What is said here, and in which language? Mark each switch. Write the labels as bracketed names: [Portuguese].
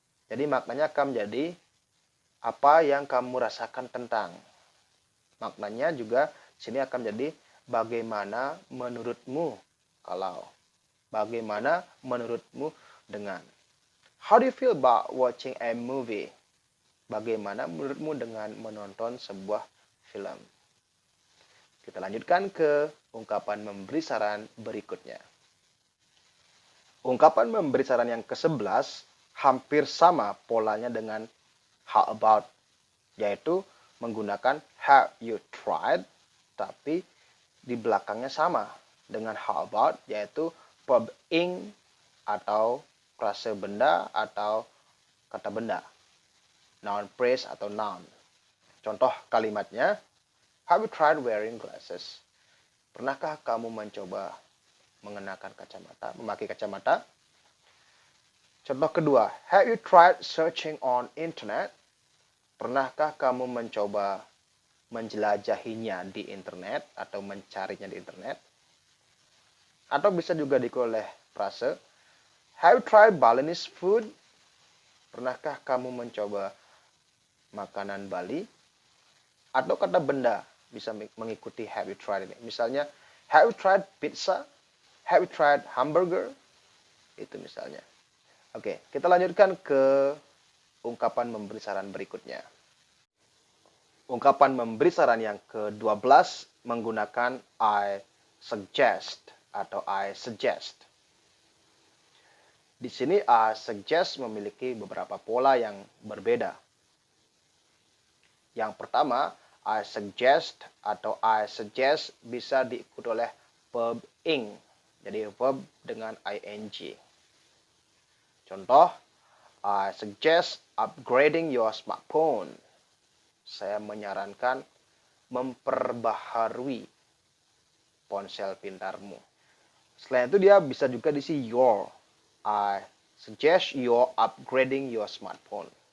[Indonesian] Jadi maknanya akan menjadi apa yang kamu rasakan tentang. Maknanya juga sini akan menjadi bagaimana menurutmu kalau. Bagaimana menurutmu dengan. [English] How do you feel about watching a movie? [Indonesian] Bagaimana menurutmu dengan menonton sebuah film? Kita lanjutkan ke ungkapan memberi saran berikutnya. Ungkapan memberi saran yang ke-11 hampir sama polanya dengan [English] how about, [Indonesian] yaitu menggunakan [English] have you tried, [Indonesian] tapi di belakangnya sama dengan how about, yaitu verb ing atau frase benda atau kata benda. [English] Noun phrase atau noun. [Indonesian] Contoh kalimatnya, [English] have you tried wearing glasses? [Indonesian] Pernahkah kamu mencoba mengenakan kacamata, memakai kacamata? Contoh kedua, [English] have you tried searching on internet? [Indonesian] Pernahkah kamu mencoba menjelajahinya di internet atau mencarinya di internet? Atau bisa juga diikuti oleh frase, [English] have you tried Balinese food? [Indonesian] Pernahkah kamu mencoba makanan Bali? Atau kata benda bisa mengikuti [English] have you tried [Indonesian] ini. [English] Misalnya, have you tried pizza? Have you tried hamburger? [Indonesian] Itu misalnya. Oke, kita lanjutkan ke ungkapan memberi saran berikutnya. Ungkapan memberi saran yang ke-12 menggunakan [English] I suggest [Indonesian] atau I suggest. Di sini [English] I suggest [Indonesian] memiliki beberapa pola yang berbeda. Yang pertama, [English] I suggest [Indonesian] atau I suggest bisa diikuti oleh verb ing. Jadi verb dengan ing. Contoh, [English] I suggest upgrading your smartphone. [Indonesian] Saya menyarankan memperbaharui ponsel pintarmu. Selain itu dia bisa juga diisi your. [English] I suggest you upgrading your smartphone.